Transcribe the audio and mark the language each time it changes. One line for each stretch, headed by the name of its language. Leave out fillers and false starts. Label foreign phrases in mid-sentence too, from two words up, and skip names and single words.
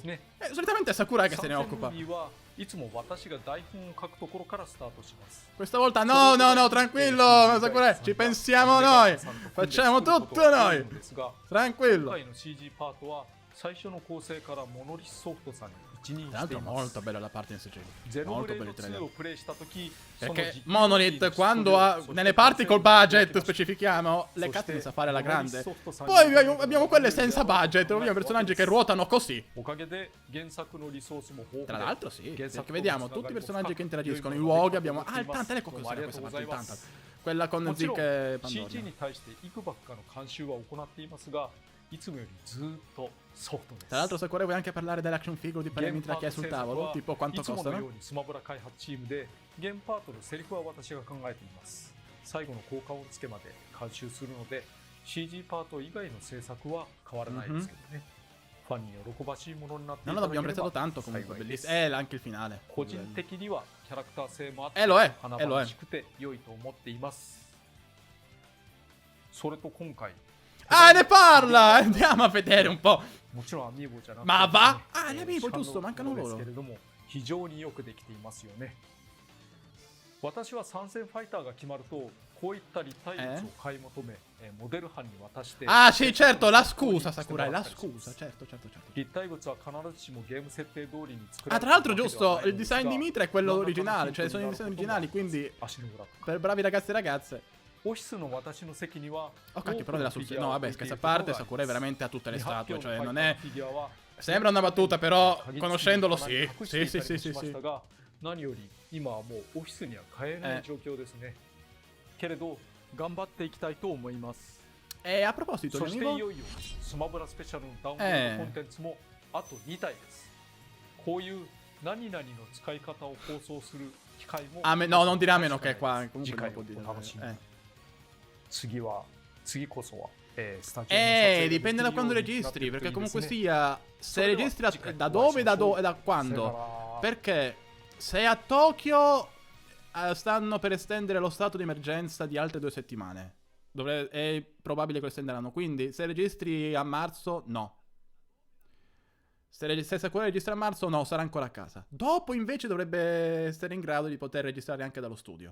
Italian: Solitamente è Sakurai che se ne occupa. Questa volta no, tranquillo, Sakurai, ci pensiamo noi. Facciamo tutto noi. Tranquillo.
Japanese: 一任
Italian: Tra
Japanese: してい
Italian: l'altro
Japanese: ます
Italian: molto bella la parte in CG.
Japanese: ゼノブ
Italian: Molto
Japanese: レー
Italian: bello
Japanese: ド
Italian: il
Japanese: 2 を
Italian: trailer.
Japanese: プレイした時
Italian: Perché Monolith quando ha nelle parti col budget
Japanese: そ
Italian: specifichiamo le
Japanese: して
Italian: cazzo sa fare alla
Japanese: ノマリ
Italian: grande.
Japanese: ソフトさん
Italian: Poi
Japanese: に
Italian: abbiamo quelle senza budget, abbiamo personaggi che ruotano così.
Japanese: おかげで原作のリソースも豊富
Italian: Tra
Japanese: で
Italian: l'altro sì,
Japanese: 原作
Italian: perché vediamo tutti i personaggi che interagiscono, i luoghi, abbiamo... Ah, il Tanta, ecco cos'era questa parte, il Tanta. Quella con
Japanese: もちろん
Italian: Zik e
Japanese: CG
Italian: Pandora.
Japanese: に対して幾ばくかの監修は行っていますがいつもよりずっとソフトです
Italian: Tra l'altro Sakura vuoi anche parlare dell'
English: action figure
Italian: di Paramitra che è sul tavolo? Tipo
Japanese: い
Italian: quanto
Japanese: つものよ
Italian: costano?
Japanese: うにスマブラ開発チームでゲームパートのセリフは私が考えています最後の効果音付けまで監修するので CG パート以外の制作は変わらないですけどね、ファンに喜ばしいものになってい
Italian: Non
Japanese: た
Italian: lo
Japanese: だ
Italian: abbiamo
Japanese: けれ
Italian: apprezzato
Japanese: ば
Italian: tanto comunque,
Japanese: 幸いです
Italian: bellissimo. Anche il finale.
Japanese: 個人的にはキャラクター性もあって
Italian: lo è,
Japanese: 華
Italian: lo
Japanese: 々
Italian: è.
Japanese: しくて良いと思っていますそれと今回
Italian: Ah, ne parla! Andiamo a vedere un po'.
Japanese: もちろんアミーボじゃなくて、
Italian: Ma
Japanese: ね
Italian: va? Ah, gli amiibo,
Japanese: シャノ
Italian: giusto, mancano
Japanese: です
Italian: loro.
Japanese: けれども非常によくできていますよね私は参戦ファイターが決まるとこういった立体物を買い求め、モデル班に渡して
Italian: Ah, sì, certo, la scusa, Sakurai, la scusa, certo, certo, certo.
Japanese: 立体物は必ずしもゲーム設定通りに作ら Ah, れ
Italian: tra l'altro, giusto, il design di Mitra è quello originale, cioè sono i disegni originali, quindi
Japanese: 足の裏とか
Italian: per bravi ragazzi e ragazze.
Japanese: オフィスの私の席には
Italian: Oh, cacchio, però della sul... No, vabbè, scherzo a parte, Sakurai veramente ha tutte le
Japanese: 未発
Italian: statue,
Japanese: 表の
Italian: cioè
Japanese: ファイ
Italian: non
Japanese: ターの
Italian: è...
Japanese: フィギュアは
Italian: Sembra una battuta, però
Japanese: 鍵付きに
Italian: conoscendolo
Japanese: 棚
Italian: sì.
Japanese: に隠して
Italian: Sì,
Japanese: いた
Italian: sì,
Japanese: り
Italian: sì,
Japanese: もし
Italian: sì,
Japanese: まし
Italian: sì.
Japanese: たが何より今はもうオフィスには買えない状況ですねけれど頑張っていきたいと思います
Italian: E a proposito,
Japanese: そ
Italian: gli
Japanese: してい
Italian: amiibo...
Japanese: よいよスマブラスペシャルのダウンロードコンテンツもあと2体ですこういう何々の使い方を放送する機会も
Italian: Ah, no, non dirà meno che qua,
Japanese: 次
Italian: comunque
Japanese: 回
Italian: non può dire.
Japanese: お楽しみに Eh. 次こそはスタジオの撮影ができる
Italian: Dipende da quando
Japanese: ようになって
Italian: registri,
Japanese: いるとい
Italian: perché
Japanese: いです
Italian: comunque
Japanese: ね
Italian: sia, se registri da,
Japanese: 次回
Italian: da
Japanese: お会い
Italian: dove
Japanese: しましょう
Italian: e da
Japanese: さよ
Italian: quando?
Japanese: なら
Italian: Perché se a Tokyo stanno per estendere lo stato di emergenza di altre 2 settimane. È probabile che lo estenderanno, quindi se registri a marzo, no. Se Sakura registra a marzo, no, sarà ancora a casa. Dopo invece dovrebbe essere in grado di poter registrare anche dallo studio.